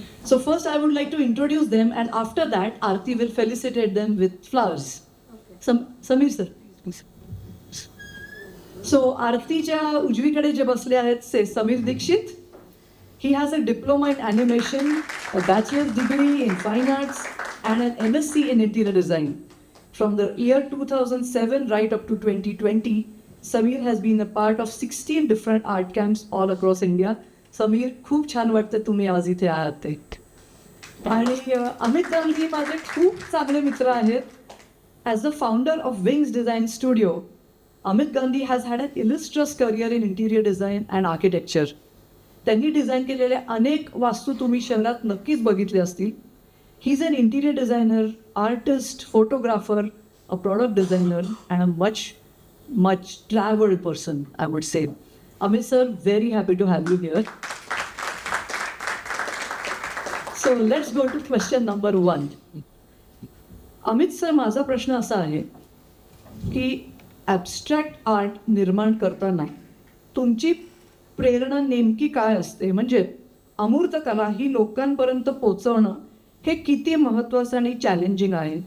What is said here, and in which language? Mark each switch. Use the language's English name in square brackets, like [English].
[English] So first I would like to introduce them and after that Aarti will felicitate them with flowers. Okay. Sameer sir. [Marathi] So आरतीच्या उजवीकडे जे बसले आहेत से Sameer Dikshit. [English] He has a diploma in animation, a bachelor's degree in fine arts and an MSc in interior design. From the year 2007 right up to 2020, Sameer has been a part of 16 different art camps all across India. [Marathi] Sameer, खूप छान वाटतं तुम्ही आज इथे आहात ते. आणि अमित गांधी माझे खूप चांगले मित्र आहेत. [English] As the founder of Wings Design Studio, Amit Gandhi has had an illustrious career in interior design and architecture. [Marathi] त्यांनी डिझाईन केलेले अनेक वास्तू तुम्ही शहरात नक्कीच बघितले असतील. [English] He is an interior designer, artist, photographer, a product designer and a much traveled person, I would say. Amit sir, very happy to have you here. So let's go to question number 1. [Marathi] Amit sir, माझा प्रश्न असा आहे की abstract art निर्माण करताना तुमची प्रेरणा नेमकी काय असते? म्हणजे अमूर्त कला ही लोकांपर्यंत पोहोचवणं हे किती महत्त्वाचं आणि चॅलेंजिंग आहे?